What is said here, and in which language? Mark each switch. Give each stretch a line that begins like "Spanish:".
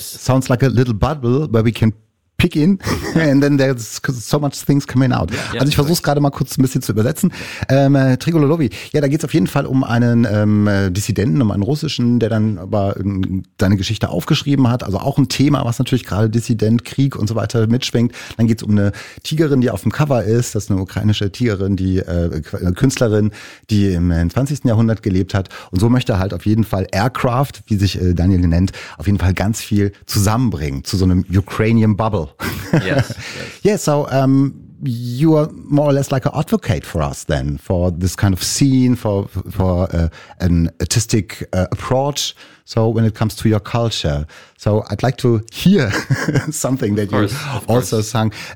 English: Sounds like a little bubble where we can pick in and then there's so much things coming out.
German: Yeah, also ich versuche es gerade mal kurz ein bisschen zu übersetzen. Trigro Lovi, ja, da geht es auf jeden Fall um einen Dissidenten, um einen Russischen, der dann aber seine Geschichte aufgeschrieben hat. Also auch ein Thema, was natürlich gerade Dissident, Krieg und so weiter mitschwingt. Dann geht es um eine Tigerin, die auf dem Cover ist. Das ist eine ukrainische Tigerin, die Künstlerin, die im 20. Jahrhundert gelebt hat. Und so möchte halt auf jeden Fall Aircraft, wie sich Daniel nennt, auf jeden Fall ganz viel zusammenbringen zu so einem Ukrainian Bubble.
English: Yes. Yeah, so you are more or less like an advocate for us then, for this kind of scene, for an artistic approach. So when it comes to your culture, so I'd like to hear something that you also sung.